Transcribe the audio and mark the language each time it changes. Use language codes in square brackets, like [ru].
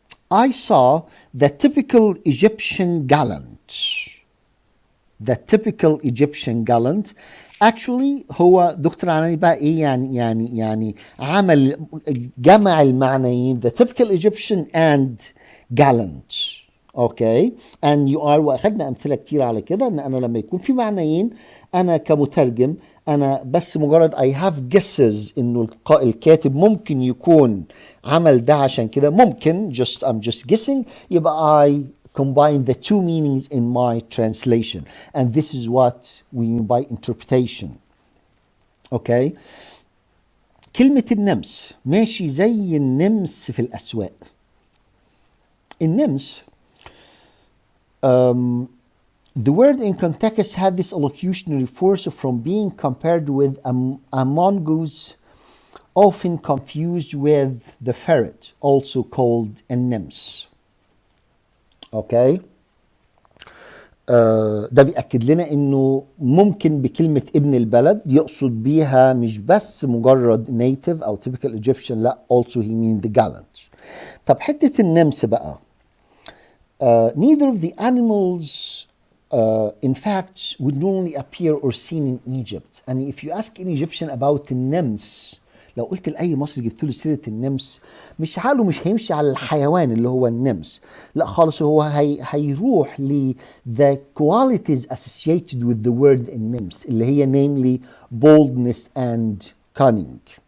[en] I saw the typical Egyptian gallant. The typical Egyptian gallant. [ar] Actually هو دكتور عناني بقى ايه يعني عمل جمع المعنيين [en] the typical Egyptian and gallant. [ar] اوكي، [en] and you are، [ar] واخدنا امثله كتير على كده ان انا لما يكون في معنيين انا كمترجم انا بس مجرد [en] I have guesses [ar] انه الكاتب ممكن يكون عمل ده عشان كده، ممكن [en] I'm just guessing، [ar] يبقى [en] I combine the two meanings in my translation, and this is what we mean by interpretation. Okay. [ar] كلمة النمس، ماشي زي النمس في الأسواق. [en] النمس the word in context had this allocutionary force from being compared with a mongoose, often confused with the ferret, also called a nymphs. [ar] اوكي. ده بيأكد لنا انه ممكن بكلمة ابن البلد يقصد بيها مش بس مجرد native او typical Egyptian، لا [en] also he mean the gallant. [ar] طب حتة النمس بقى. [en] Neither of the animals in fact would normally appear or seen in Egypt. And if you ask an Egyptian about the nymphs، [ar] لو قلت لأي مصري جبت له سيرة النمس مش هيمشي على الحيوان اللي هو النمس، لا خالص، هو هيروح ل [en] the qualities associated with the word [ar] النمس اللي هي [en] namely boldness and cunning.